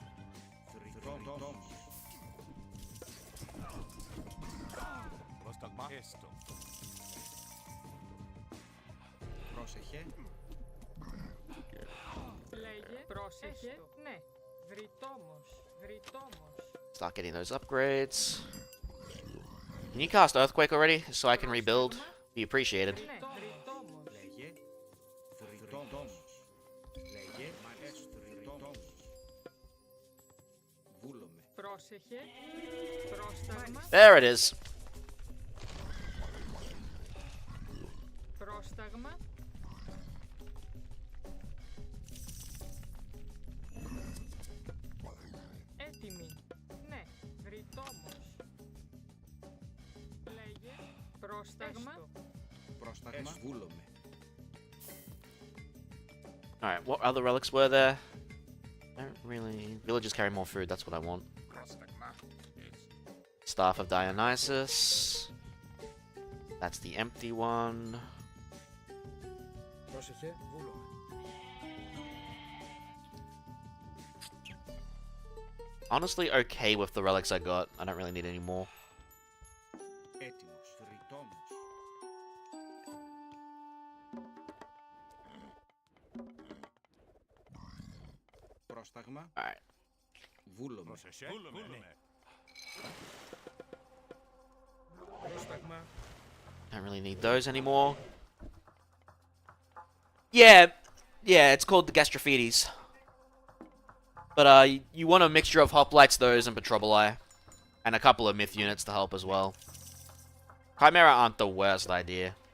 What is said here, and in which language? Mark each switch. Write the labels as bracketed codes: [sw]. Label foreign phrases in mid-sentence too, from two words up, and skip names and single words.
[el] Δρυτόμος. Πρόσταγμα. Έστω. Πρόσεχε, Λέγε πρόσεχε. Ναι. Δρυτόμος. Δρυτόμος. [en] Start getting those upgrades. Can you cast Earthquake already, so I can rebuild? Be appreciated. [el] Ναι. Δρυτόμος. λέγε. Δρυτόμος. Λέγε, έστω. Δρυτόμος. Βούλομαι. Πρόσεχε. Πρόσταγμα. [en] There it is. [el] Πρόσταγμα. Έτοιμη. Ναι. Δρυτόμος. Λέγε. Πρόσταγμα. Πρόσταγμα. Βούλομαι. [en] Alright, what other relics were there? I don't really... Villagers carry more food, that's what I want. [el] Πρόσταγμα. [en] Staff of Dionysus. That's the empty one. [el] Πρόσεχε, βούλομαι. [en] Honestly, okay with the relics I got. I don't really need any more. [el] Έτοιμος. Δρυτόμος. Πρόσταγμα. [en] Alright. [el] Βούλομαι. Πρόσεχε. Βούλομαι. Πρόσταγμα. [en] Don't really need those anymore. Yeah, it's called the Gastrophetes. But you want a mixture of hoplites, those, and Petroboli. And a couple of myth units to help as well. Chimera aren't the worst idea.